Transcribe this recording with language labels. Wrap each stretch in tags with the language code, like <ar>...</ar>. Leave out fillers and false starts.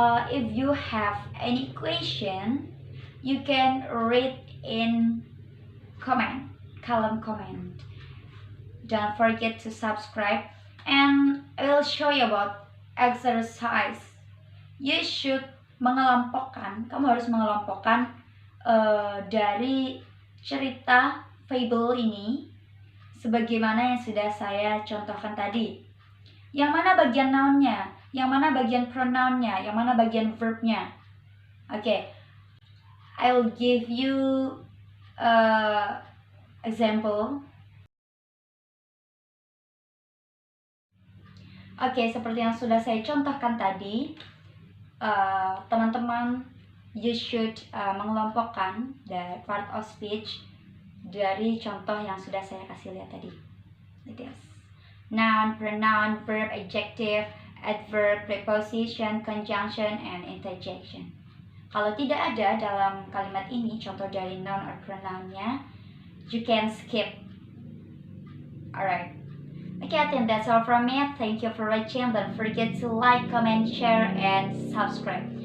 <en>If you have any question, you can read in column comment. Don't forget to subscribe, and I will show you about exercise. You should</en> <id>kamu harus mengelompokkan dari cerita fable ini sebagaimana yang sudah saya contohkan tadi. Yang mana bagian nounnya, yang mana bagian pronounnya, yang mana bagian verbnya.</id> <en>Oke, I will give you example.</en> <id>Oke, seperti yang sudah saya contohkan tadi, teman-teman,</id> <en>you should</en> <id>mengelompokkan</id> <en>the part of speech</en> <id>dari contoh yang sudah saya kasih lihat tadi.</id> <en>Like this. Noun, pronoun, verb, adjective, adverb, preposition, conjunction, and interjection.</en> <id>Kalau tidak ada dalam kalimat ini contoh dari noun or pronounnya,</id> <en>you can skip. Alright. Okay, I think that's all from me. Thank you for watching. Don't forget to like, comment, share, and subscribe.</en>